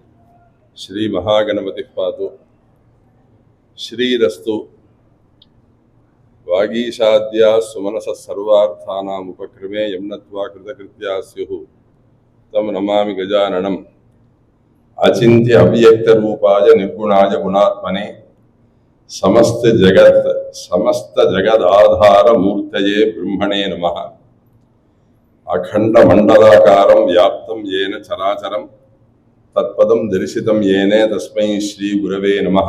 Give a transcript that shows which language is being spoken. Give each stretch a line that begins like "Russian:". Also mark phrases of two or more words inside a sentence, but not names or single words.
Sanskrit: श्री महागणपतिः पातु श्रीरस्तु वागीशाद्याः सुमनसः सर्वार्थानाम् उपक्रमे यं नत्वा कृतकृत्याः स्युः तं नमामि गजाननम्. अचिन्त्य अव्यक्त रूपाय निर्गुणाय गुणात्मने समस्त जगद आधार मूर्तये ब्रह्मणे नमः. अखंड मंडलाकारं व्याप्तं येन चराचरं तत्पदं दर्शितं येने तस्मै श्री गुरवे नमः.